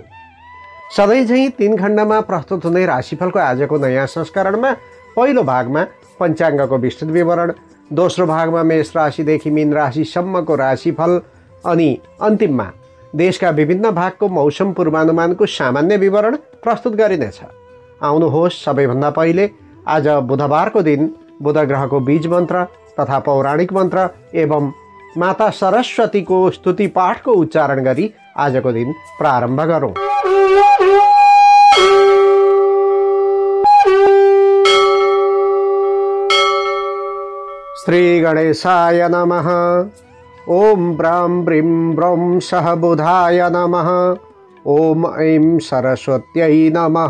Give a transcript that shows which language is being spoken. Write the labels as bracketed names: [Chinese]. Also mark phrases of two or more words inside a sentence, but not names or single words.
[Nepali] सधैँझै 3 खण्डमा प्रस्तुत हुने राशिफलको आजको नयाँ संस्करणमा पहिलो भागमा पञ्चाङ्गको विस्तृत विवरण, दोस्रो भागमा मेष राशिदेखि मीन राशिसम्मको राशिफल अनि अन्तिममा देशका विभिन्न भागको मौसम पूर्वानुमानको सामान्य विवरण प्रस्तुत गरिनेछ। आउनुहोस्, सबैभन्दा पहिले आज बुधबारको दिन बुध ग्रहको बीज मन्त्र तथा पौराणिक मन्त्र एवं माता सरस्वतीको स्तुति पाठको उच्चारण गरी आजको दिन प्रारम्भ गरौँ। [Sanskrit] श्री गणेशाय नमः। ओम ब्रां ब्रीं ब्रौं सह बुधाय नमः। ओम ऐं सरस्वत्यै नमः।